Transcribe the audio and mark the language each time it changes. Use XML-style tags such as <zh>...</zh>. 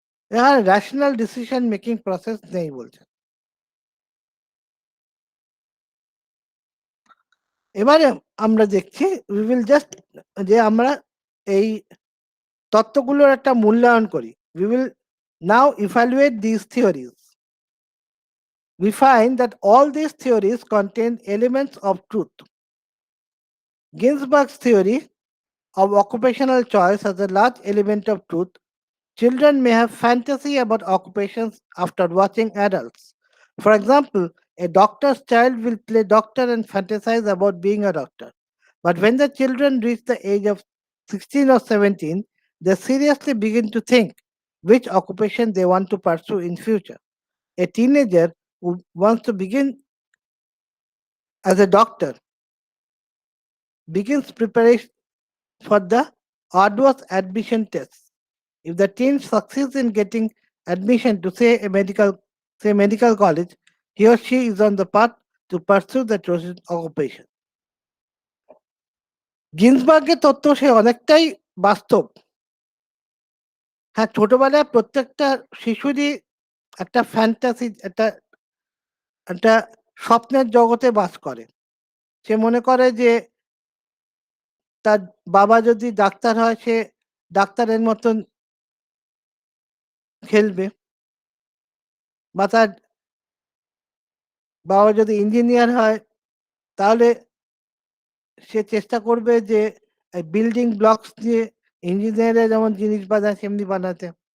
<bn>এখানে rational decision making process নেই বলছে। এবারে আমরা দেখছি</bn> <en>we will just</en> <bn>যে আমরা এই তত্ত্বগুলোর একটা মূল্যায়ন করি।</bn> <en>We will now evaluate these theories. We find that all these theories contain elements of truth. Ginsburg's theory of occupational choice has a large element of truth. Children may have fantasy about occupations after watching adults. For example, a doctor's child will play doctor and fantasize about being a doctor. But when the children reach the age of 16 or 17, they seriously begin to think which occupation they want to pursue in future. A teenager who wants to begin as a doctor begins preparation for the arduous admission tests. If the teen succeeds in getting admission to say medical college, he or she is on the path to pursue the chosen occupation.</en> <bn>গিন্সবার্গের তত্ত্ব সে অনেকটাই বাস্তব। হ্যাঁ, ছোটবেলায় প্রত্যেকটা শিশুরই একটা fantasy, একটা একটা স্বপ্নের জগতে বাস করে। সে মনে করে যে তার বাবা যদি ডাক্তার হয় সে ডাক্তারের মতন খেলবে, বা তার বাবা যদি ইঞ্জিনিয়ার হয় তাহলে সে চেষ্টা করবে যে বিল্ডিং ব্লকস দিয়ে ইঞ্জিনিয়ারে যেমন জিনিস বানায় সেমনি বানাতে।</bn>